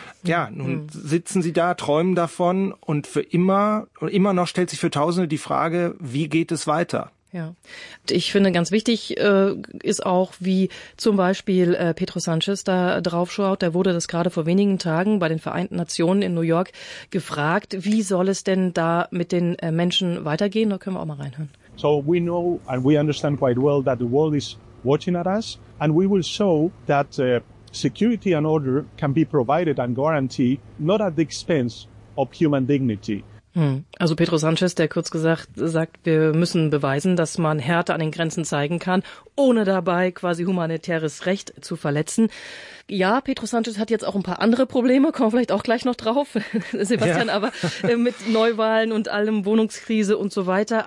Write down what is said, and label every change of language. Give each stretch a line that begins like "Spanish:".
German: Ja, nun sitzen sie da, träumen davon und für immer noch stellt sich für Tausende die Frage, wie geht es weiter? Ja, ich finde ganz wichtig ist auch, wie zum Beispiel Pedro Sanchez da drauf schaut. Der wurde das gerade vor wenigen Tagen bei den Vereinten Nationen in New York gefragt. Wie soll es denn da mit den Menschen weitergehen? Da können wir auch mal reinhören.
English: So we know and we understand quite well that the world is watching at us and we will show that security and order can be provided and guaranteed not at the expense of human dignity.
German: Also Pedro Sanchez, der kurz gesagt sagt, wir müssen beweisen, dass man Härte an den Grenzen zeigen kann, ohne dabei quasi humanitäres Recht zu verletzen. Ja, Pedro Sanchez hat jetzt auch ein paar andere Probleme, kommen wir vielleicht auch gleich noch drauf, Sebastian, ja. Aber mit Neuwahlen und allem, Wohnungskrise und so weiter.